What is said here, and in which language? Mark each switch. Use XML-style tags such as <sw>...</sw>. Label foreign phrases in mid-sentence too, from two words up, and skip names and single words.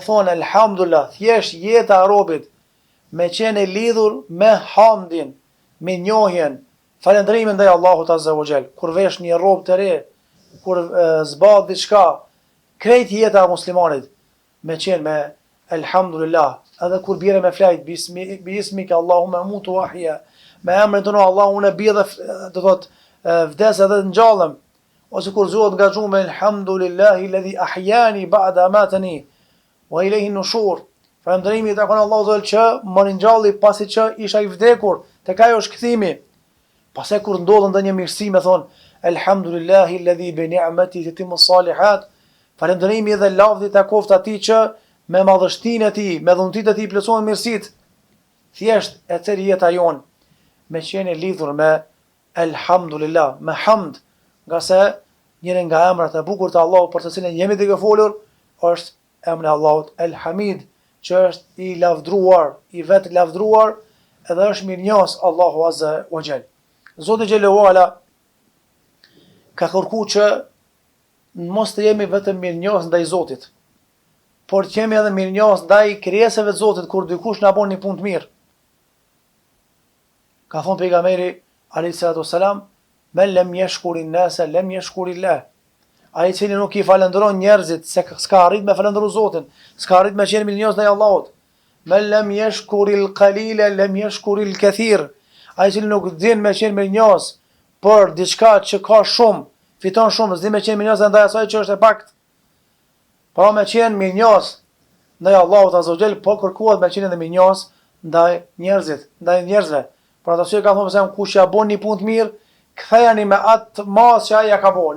<sq>thonë elhamdulillah, thjesht jeta e robit, me qenë lidhur me hamdin, me njohjen, falenderimin ndaj Allahut azza</sq> <ar>وجل,</ar> <sq>kur vesh një rrobë të re, kur zbat diçka, krejt jeta e muslimanit, me qenë me elhamdulillah, edhe kur bjerë me flajt,</sq> <ar>باسمك اللهم أموت وأحيا,</ar> <sq>me emrin tonë Allahu unë bie dhe do thot vdes edhe ngjallem, ose kur zuhet nga xhume</sq> <ar>الحمد لله الذي أحيانا بعد ما أماتنا وإليه النشور.</ar> <sq>Falënderimi i takon Allahut që më ngjalli pasi që isha i vdekur, tek ajo është kthimi. Pastaj kur ndodh ndonjë mirësi, me thon</sq> <ar>الحمد لله الذي بنعمته تتم الصالحات.</ar> <sq>Falënderimi dhe lavdi takoft atij që me madhështinë e tij, me dhuntitë e tij plotësohen mirësitë. Thjesht e tërë jeta jon me qenë lidhur me elhamdulillah, me hamd, nga se njëri nga emrat e bukur të Allahut për të cilën jemi duke folur është emri i Allahut El Hamid, që është i lavdruar, i vetë lavdruar, edhe është mirënjohës Allahu</sq> <ar>عز وجل.</ar> <sq>Zoti</sq> <ar>جل وعلا</ar> <sq>ka kërkuar që mos të jemi vetëm mirënjohës ndaj Zotit, por të jemi edhe mirënjohës ndaj krijesave të Zotit kur dikush na bën një punë të mirë. Ka thonë pejgamberi</sq> <ar>عليه الصلاة والسلام: "من لم يشكر الناس لم يشكر الله."</ar> <sq>Ai që nuk i falenderon njerëzit, se s'ka arrit me falendëru Zotin, s'ka arrit me qenë mirënjohës ndaj Allahut.</sq> <ar>"من لم يشكر القليل لم يشكر الكثير."</ar> <sq>Ai që nuk din me qenë mirënjohës për diçka që ka shumë, fiton shumë, s'di me qenë mirënjohës ndaj asaj që është e pakët. Pra me qenë mirënjohës ndaj Allahut</sq> <ar>عز وجل,</ar> <sq>po kërkohet me qenë edhe mirënjohës ndaj njerëzit, ndaj njerëzve. Pra të arsye ka thonë se kush ja bën një punë të mirë, kthejani me atë mas që ai ja ka bën.</sq>